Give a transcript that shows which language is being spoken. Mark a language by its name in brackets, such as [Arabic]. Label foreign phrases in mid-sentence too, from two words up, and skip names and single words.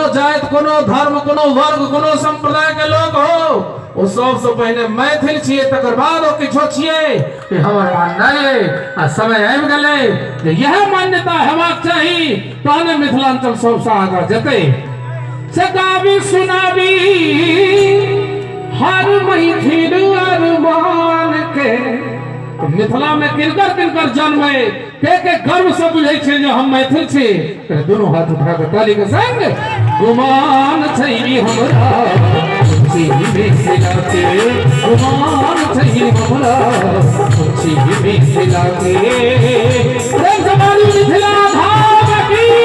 [Maithili] जाति कोनो धर्म कोनो वर्ग कोनो संप्रदाय के लोग हो वो सबसे पहले मैथिल छिए तकर बाद ओ किछो छिए कि हमर माननाइ आ समय आबि गेलै जे यह मान्यता हेबाक चाही तहने मिथिलांचल सबसे आगां जेतै से गाबी सुनाबी हर मैथिल अरमान के मिथिला में किनकर किनकर जन्म है के गर्व से बुझे छे जे हम मैथिल छी दोनों हाथ उठा के ताली के संग गुमान छै हमरा खुशी में सिला के गुमान छै हमरा खुशी में सिला के रे जमानी मिथिला धाम की